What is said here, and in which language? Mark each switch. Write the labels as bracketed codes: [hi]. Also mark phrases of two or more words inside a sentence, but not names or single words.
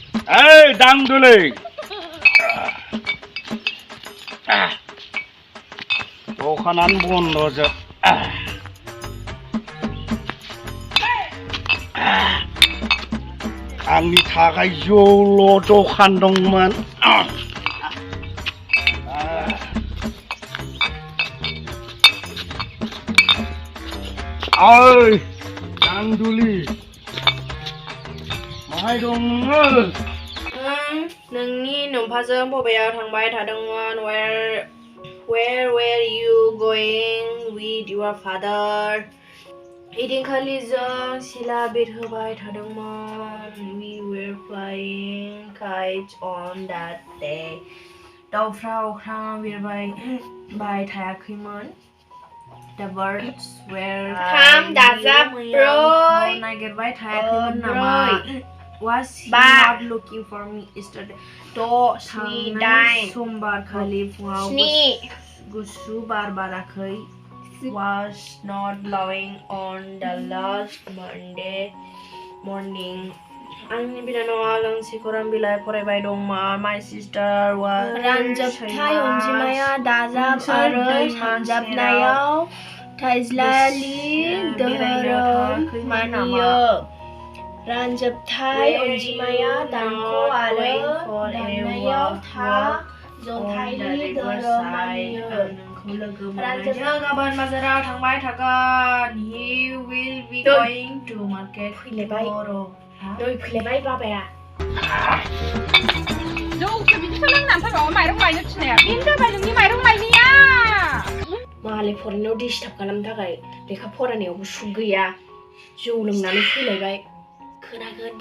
[brx] ओइ दांदुलै दखानानो बन्द'जोब आंनि थाखाय जौल' दखान दंमोन ओइ दांदुलि माहाय दं नोङो नोंनि नोमफाजों बबेयाव थांबाय थादोंमोन [en] where were you going with your father [brx] इदिनखालि जों सिला बिरहोबाय थादोंमोन [en] we were flying kites on that day [brx] दाउफ्रा अख्राङाव बिरबाय थायाखैमोन [en] the birds were [brx] नागिरबाय थायाखैमोन नामा [en] was he not looking for me yesterday [brx] समबार खालि फुङाव गुसु बार बाराखै [en] was not blowing on the last Monday morning [brx] आंनि बिनानावआ गांसे खौरां बिलाइ फरायबाय दंमोन [en] my sister was [brx] रानजाबथाय अनजिमाया दाजाब आरो सानजाबनायाव थाइज्लालि धोरोम मानियो रानजाबथाय अनजिमाया दानख' आरो दाननायाव जन्थायनि धोरोम मानियो रानजाबथाय गाबोन बाजाराव थांबाय थागोन [en] he will be going to market tomorrow [brx] फैलायबाय बाबाया जौसो बिदिसो लोंनानै फैबावो माइरं लायनो थिननाया बेनो जाबाय नोंनि माइरं लायनाया मालाय फरायनायाव डिस्टार्ब खालामनो थाखाय लेखा फरायनायावबो सुख गैया जौ लोंनानै फैलायबाय खोनागोनबो